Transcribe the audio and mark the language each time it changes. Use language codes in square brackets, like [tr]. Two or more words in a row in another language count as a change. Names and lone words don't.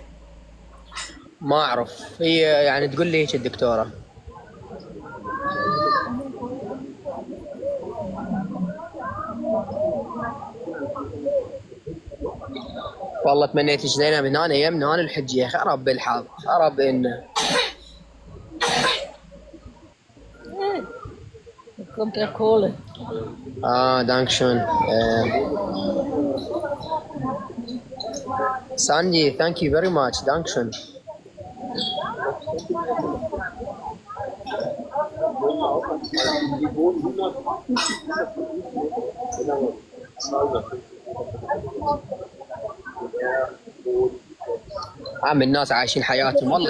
[ar] ما اعرف، هي يعني تقول لي هيك الدكتوره. والله تمنيت زينب من انا يمنا انا الحجيه. خرب بالحظ، خرب انه. [de] Kommt der Kohle. [en] دانكشون. ساندي thank you very much. دانكشون. [ar] عم الناس عايشين حياتهم والله.